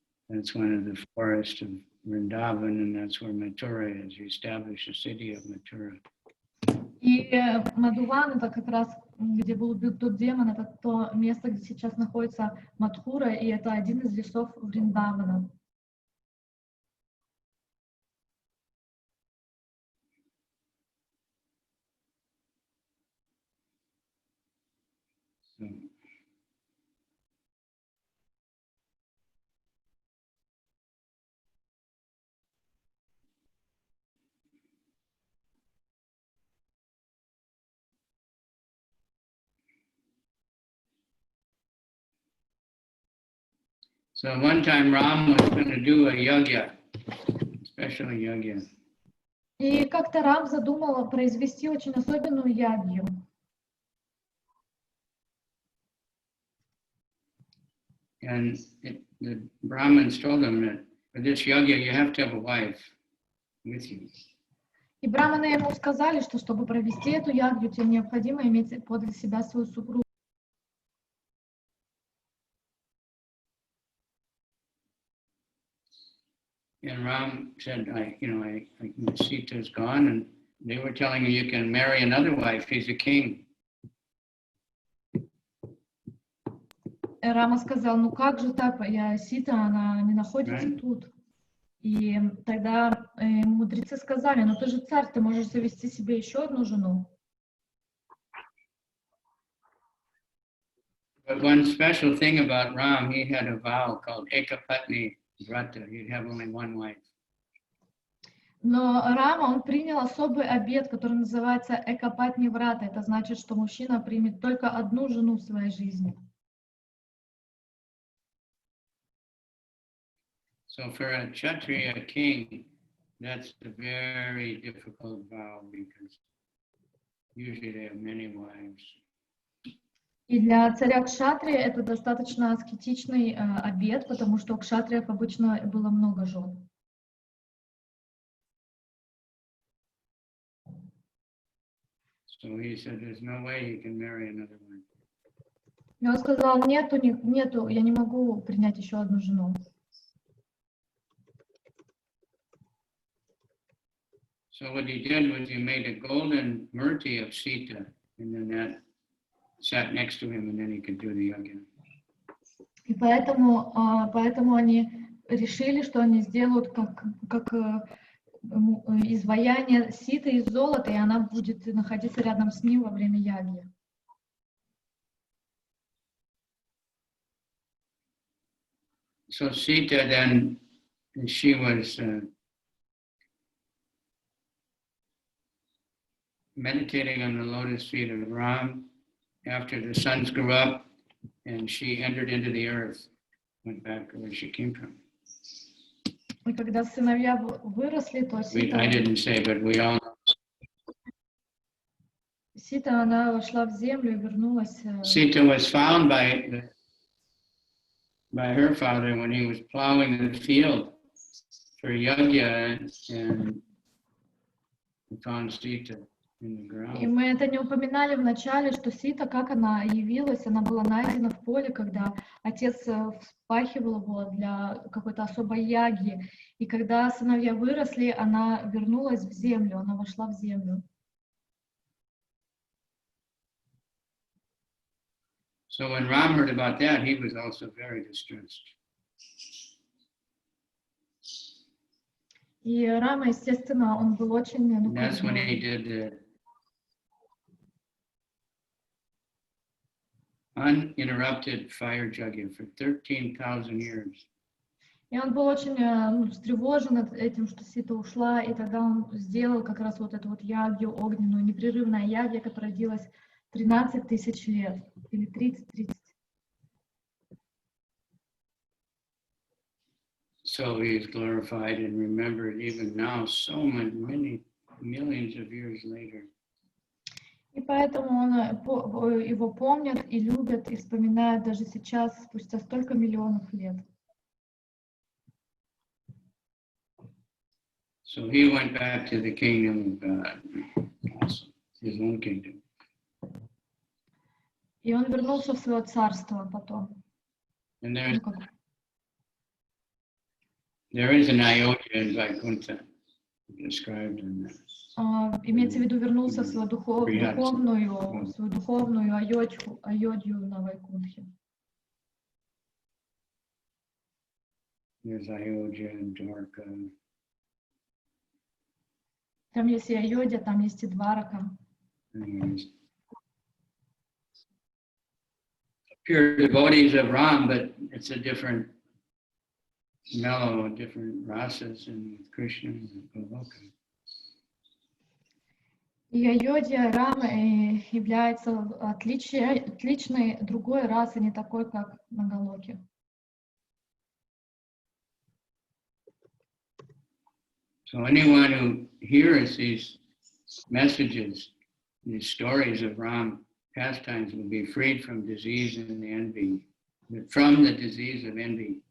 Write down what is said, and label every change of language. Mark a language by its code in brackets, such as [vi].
[en] That's one of the forests of Vrindavan, and that's where Mathura is. He established the city of Mathura. [ru] И Мадхуван, это как раз, где был убит тот демон, это то место, где сейчас находится Мадхура, и это один из лесов Вриндавана. [en] So one time Ram was going to do a yagya, special yagya. [ru] И как-то Рам задумал произвести очень особенную ягью. [en] And the Brahmins told him that for this yagya you have to have a wife with you. [ru] И браманы ему сказали, что чтобы провести эту ягью, тебе необходимо иметь подле себя свою супругу. [en] And Ram said, Sita is gone, and they were telling you can marry another wife. He's a king. [ru] Рама сказал, ну как же так, Сита, она не находится тут. И тогда мудрецы сказали, ну ты же царь, ты можешь завести себе еще одну жену. [en] But one special thing about Ram, he had a vow called Ekapatni Vrata. He'd have only one wife. [ru] Но Рама, он принял особый обет, который называется Экапатни Врата. Это значит, что мужчина примет только одну жену в своей жизни. [en] So for a Kshatriya king, that's a very difficult vow because usually they have many wives. [ru] И для царя Кшатрия это достаточно аскетичный обет, потому что у кшатриев обычно было много жен. [en] So he said, there's no way he can marry another one. [ru] И он сказал, нету, я не могу принять еще одну жену. [en] So what he did was he made a golden murti of Sita, and then that sat next to him, and then he could do the yagya. [ru] И поэтому они решили, что они сделают как изваяние Ситы из золота, и она будет находиться рядом с ним во время ягьи. [en] So Sita then, she was meditating on the lotus feet of Ram after the sons grew up, and she entered into the earth, went back to where she came from. [ru] И когда сыновья выросли, то [en] I didn't say, but we all know. [ru] Сита, она вошла в землю и вернулась. [en] Sita was found by her father when he was plowing the field for yagya, and found Sita. [ru] И мы это не упоминали в начале, что Сита, как она явилась, она была найдена в поле, когда отец вспахивал его для какой-то особой ягьи. И когда сыновья выросли, она вернулась в землю, она вошла в землю. [en] So when Ram heard about that, he was also very distressed. [ru] И Рама, естественно, он был очень... [en] That's when he did the uninterrupted fire yagya for 13,000 years. [ru] И он был очень встревожен этим, что Сита ушла, и тогда он сделал как раз вот эту вот ягью огненную, непрерывная ягья, которая длилась 13 тысяч лет, или 30. [en] So he is glorified and remembered even now, so many millions of years later. [ru] И поэтому его помнят и любят, и вспоминают даже сейчас, спустя столько миллионов лет. [en] So he went back to the kingdom of God, also his own kingdom. [ru] И он вернулся в свое царство потом. [en] And [ru] Ну, как [en] there is an Ayodhya in Vaikuntha described in that. [ru] Имеется в виду, вернулся в свою духовную Айодхью на Вайкунтхе. [en] There's Ayodhya and Dwarka. [ru] Там есть и Айодхя, там есть и Дварака. [en] Pure devotees of Ram, but it's a different mellow, different rasas in Krishna and Goloka. [ru] И Айодхя Рамы является отличной другой расой, не такой, как на Галоке. [en] So anyone who hears these messages, these stories of Ram pastimes will be freed from disease and envy, from the disease of envy.